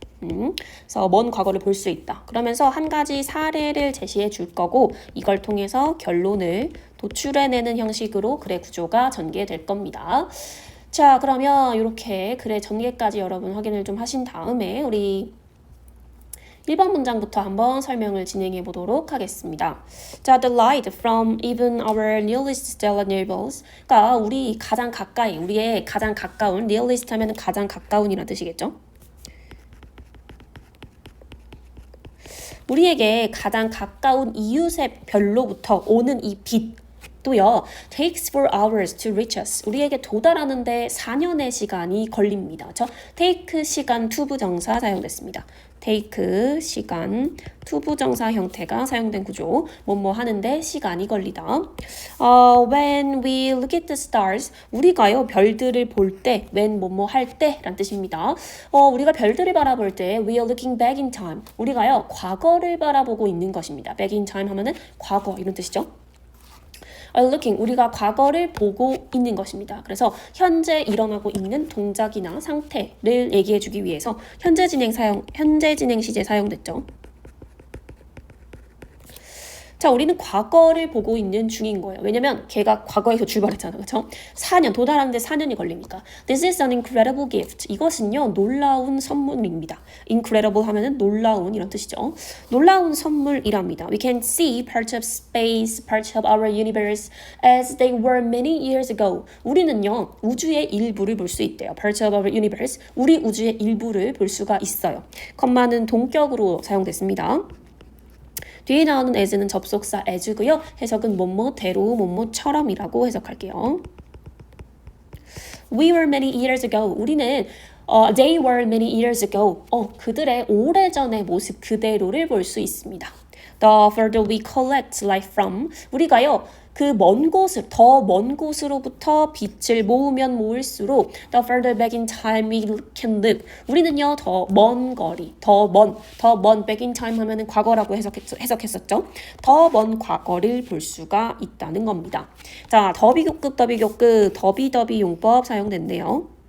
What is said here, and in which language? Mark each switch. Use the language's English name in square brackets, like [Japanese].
[Korean] 그래서 먼 과거를 볼 수 있다. 그러면서 한 가지 사례를 제시해 줄 거고 이걸 통해서 결론을 도출해내는 형식으로 글의 구조가 전개될 겁니다. 자, 그러면 이렇게 글의 전개까지 여러분 확인을 좀 하신 다음에 우리 1번 문장부터 한번 설명을 진행해 보도록 하겠습니다. [English] 자, the light from even our nearest stellar neighbors. [Korean] 그러니까 우리 가장 가까이, 우리의 가장 가까운, nearest 하면 가장 가까운이라는 뜻이겠죠? 우리에게 가장 가까운 이웃의 별로부터 오는 이 빛 또요, [English] takes 4 hours to reach us. [Korean] 우리에게 도달하는데 4년의 시간이 걸립니다. 그렇죠? take 시간 투부정사 사용됐습니다. take 시간 투부정사 형태가 사용된 구조. 뭐뭐 하는데 시간이 걸리다. [English] When we look at the stars, [Korean] 우리가요 별들을 볼 때, when 뭐뭐 할 때란 뜻입니다. 우리가 별들을 바라볼 때, [English] we are looking back in time. [Korean] 우리가요 과거를 바라보고 있는 것입니다. back in time 하면은 과거 이런 뜻이죠. [English] are looking, [Korean] 우리가 과거를 보고 있는 것입니다. 그래서 현재 일어나고 있는 동작이나 상태를 얘기해주기 위해서 현재 진행 시제 사용됐죠. 자, 우리는 과거를 보고 있는 중인 거예요. 왜냐면 걔가 과거에서 출발했잖아. 그렇죠? 4년, 도달하는데 4년이 걸리니까. [English] This is an incredible gift. [Korean] 이것은요, 놀라운 선물입니다. incredible 하면은 놀라운 이런 뜻이죠. 놀라운 선물이랍니다. [English] We can see parts of space, parts of our universe as they were many years ago. [Korean] 우리는요, 우주의 일부를 볼 수 있대요. [English] Parts of our universe. [Korean] 우리 우주의 일부를 볼 수가 있어요. 컴마는 동격으로 사용됐습니다. 뒤에 나오는 as는 접속사 as고요. 해석은 뭐뭐대로 뭐뭐처럼이라고 해석할게요. [English] We were many years ago. [Korean] 우리는 [English] they were many years ago. [Korean] 그들의 오래전의 모습 그대로를 볼 수 있습니다. [English] The further we collect light from. [Korean] 우리가요. 그 먼 곳을, 더 먼 곳으로부터 빛을 모으면 모을수록 [English] the further back in time we can look. [Korean] 우리는요, 더 먼 거리, 더 먼 back in time 하면은 과거라고 해석했었죠. 더 먼 과거를 볼 수가 있다는 겁니다. 자, 더비교급, 더비 용법 사용됐네요.